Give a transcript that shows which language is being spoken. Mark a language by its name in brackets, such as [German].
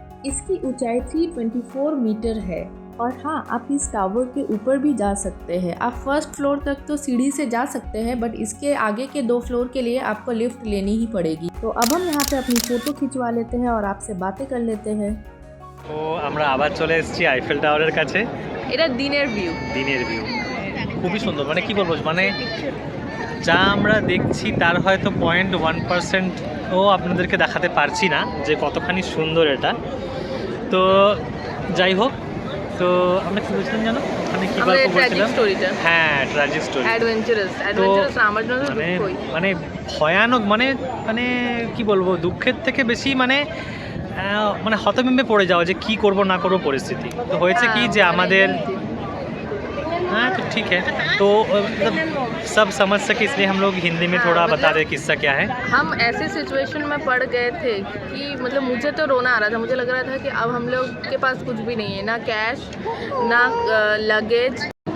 [Hindi] इसकी ऊंचाई 324 मीटर है और हाँ, आप इस टावर के ऊपर भी जा सकते हैं। आप फर्स्ट फ्लोर तक तो सीढ़ी से जा सकते हैं, बट इसके आगे के 2 फ्लोर के लिए आपको लिफ्ट लेनी ही पड़ेगी। तो अब हम यहाँ पे अपनी फ़ोटो खिंचवा लेते हैं और आपसे बातें कर लेते हैं। [Bangla] তো আমরা আবার চলে এসেছি আইফেল টাওয়ারের কাছে। এটা দিনের ভিউ, খুবই সুন্দর, মানে কি বলবো, মানে যা আমরা দেখছি তার হয়তো 0.1% ও আপনাদেরকে দেখাতে পারছি না যে কতখানি সুন্দর এটা। তো যাই হোক, তো আমরা কি বলছিলাম জানো, মানে কি গল্প বলছিলাম? হ্যাঁ, ট্র্যাজিক স্টোরি, অ্যাডভেঞ্চারাস আমার জন্য মানে ভয়ানক, মানে কি বলবো, দুঃখের থেকে বেশি মানে হতভম্বে পড়ে যাওয়া যে কি করব না করব পরিস্থিতি। তো হয়েছে কি যে আমাদের, [Hindi] हाँ तो ठीक है, तो मतलब सब समझ सके इसलिए हम लोग हिंदी में थोड़ा बता दें किस्सा क्या है। हम ऐसे सिचुएशन में पड़ गए थे कि मतलब मुझे तो रोना आ रहा था। मुझे लग रहा था कि अब हम लोग के पास कुछ भी नहीं है, ना कैश ना लगेज।